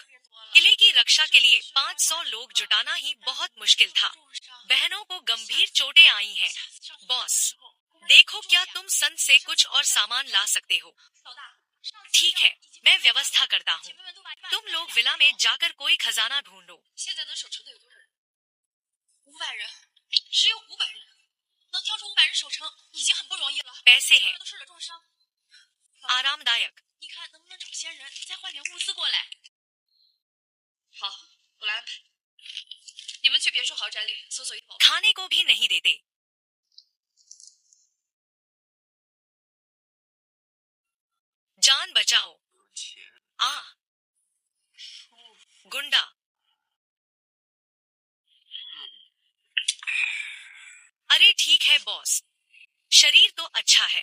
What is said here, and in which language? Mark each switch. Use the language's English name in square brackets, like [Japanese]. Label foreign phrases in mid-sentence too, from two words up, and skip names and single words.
[Hindi] किले की रक्षा के लिए 500 लोग जुटाना ही बहुत मुश्किल था। बहनों को गंभीर चोटें आई हैं। बॉस, देखो क्या तुम संत से कुछ और सामान ला सकते हो? ठीक है, मैं व्यवस्था करता हूँ। तुम लोग विला में जाकर कोई खजाना ढूंढो। [Chinese] 现在能守城的有多少人？500人，只有500人，能挑出500人守城已经很不容易了。 [Hindi] पैसे हैं [Chinese] 都受了重伤， [Hindi] आरामदायक। [Chinese] 你看能不能找些人再换点物资过来？好，我来安排。你们去别墅豪宅里搜索一宝。 [Hindi] खाने को भी नहीं देते। जान बचाओ। [Chinese] 有钱， [Hindi] आ गुंडा। अरे ठीक है बॉस, शरीर तो अच्छा है।